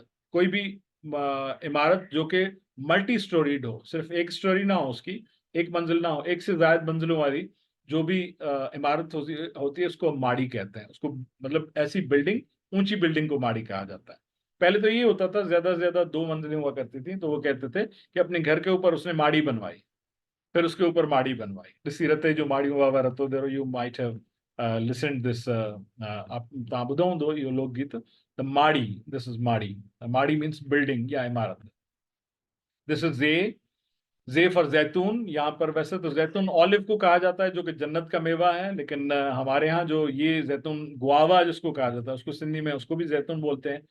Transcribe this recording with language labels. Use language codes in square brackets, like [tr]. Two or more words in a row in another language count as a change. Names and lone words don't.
[hi] कोई भी इमारत जो कि [en] multi storied [hi] हो, सिर्फ एक स्टोरी ना हो, उसकी एक मंजिल ना हो, एक से ज्यादा मंजिलों वाली जो भी इमारत होती है उसको माड़ी कहते हैं। उसको मतलब ऐसी बिल्डिंग, ऊंची बिल्डिंग को माड़ी कहा जाता है। पहले तो ये होता था ज्यादा से ज्यादा 2 मंजिलें हुआ करती थी, तो वो कहते थे कि अपने घर के ऊपर उसने माड़ी बनवाई, फिर उसके ऊपर माड़ी बनवाई। [sd] ॾिसी रते जो माड़ी हुआ रतो देरो, [en] you might have listened this, [sd] आप तव्हां ॿुधो हूंदो इहो लोकगीत, द माड़ी, [en] this is माड़ी। माड़ी means building [hi] या इमारत। [en] this is J for जैतून। [hi] यहाँ पर वैसे तो जैतून ऑलिव को कहा जाता है जो कि जन्नत का मेवा है, लेकिन हमारे यहाँ जो ये जैतून गुआवा जिसको कहा जाता है उसको सिंधी में उसको भी जैतून बोलते हैं।